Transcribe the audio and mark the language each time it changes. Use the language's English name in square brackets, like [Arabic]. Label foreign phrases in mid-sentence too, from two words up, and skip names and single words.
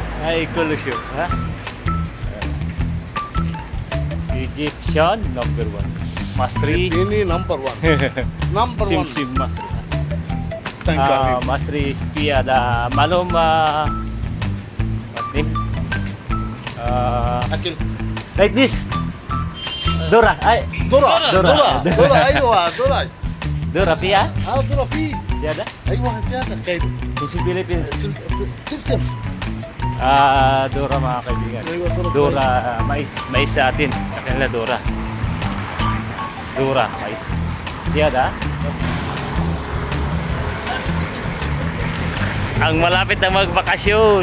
[Arabic] اي كله شوف ها. [English] Egyptian number [Arabic] 1 مصري اديني نمبر 1 نمبر 1 سمسم مصري. [English] thank you [Arabic] مصري سبي هذا معلوم اكل [English] like this [Arabic] دورة اي ذرة ذرة. ذرة ذرة ايوه ذرة دورة فيها ذرة فيه زيادة ايوه زيادة خير في Philippines. سمسم [Filipino] Dora mga kaibigan. [Arabic] Aywa, Dora. [Filipino] Dora, mais sa atin. Sa kanila Dora. Dora, mais. [Arabic] Siyada. [Filipino] Ang malapit na magbakasyon.